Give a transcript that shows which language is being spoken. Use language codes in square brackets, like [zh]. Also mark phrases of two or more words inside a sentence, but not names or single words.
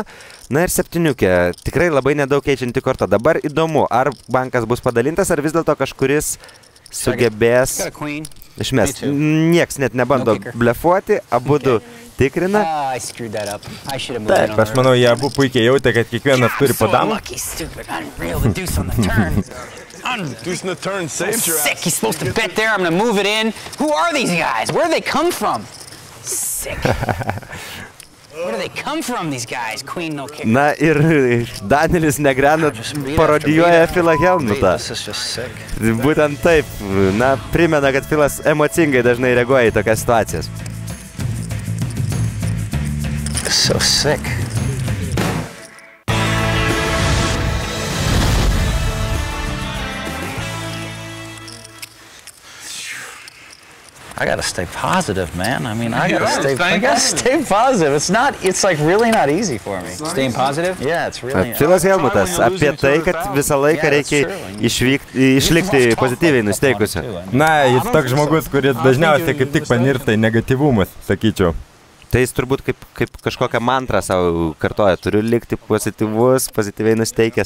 [lt] Na ir 7, tikrai labai nedaug keičianti kortą. Dabar įdomu, ar bankas bus padalintas, ar vis dėlto kažkuris sugebės išmesti. Nieks net nebando blefuoti, abudu tikrina. Taip, aš manau, jie abu puikiai jautė, kad kiekvienas turi po damą. [en] Deuce in the turn saved your Sick, ass. he's supposed to bet there, I'm gonna move it in. Who are these guys? Where do they come from? Sick. Where do they come from, these guys? Queen, no kicker. [lt] Na ir Danielis Negreanu parodijuoja Philą Hellmutą. Būtent taip, na, primena, kad Philas emocingai dažnai reaguoja į tokias situacijas. [en] So sick. I gotta stay positive, man. I mean, I gotta stay positive. It's like really not easy for me. Staying positive? Yeah, it's really. [lt] Philas Hellmutas apie tai, kad visą laiką reikia išlikti pozityviai nusteikusi. Na, jis toks žmogus, kuris dažniausiai kaip tik panirsta į negatyvumus, sakyčiau. Tai jis turbūt kaip kažkokią mantrą savo kartoja, turiu likti pozityvus, pozityviai nusteikęs.